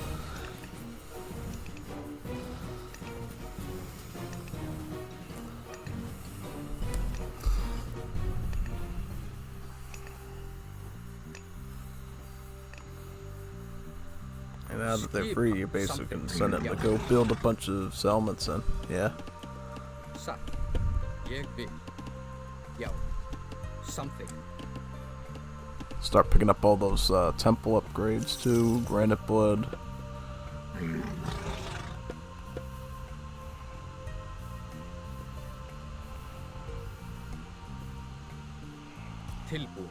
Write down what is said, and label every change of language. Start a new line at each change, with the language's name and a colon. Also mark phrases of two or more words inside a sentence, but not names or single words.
English: And now that they're free, you basically can send them to go build a bunch of settlements in. Yeah.
Norwegian: Satt. Jeg vil. Ja.
English: Something. Start picking up all those temple upgrades too. Granite blood. Tilbúin.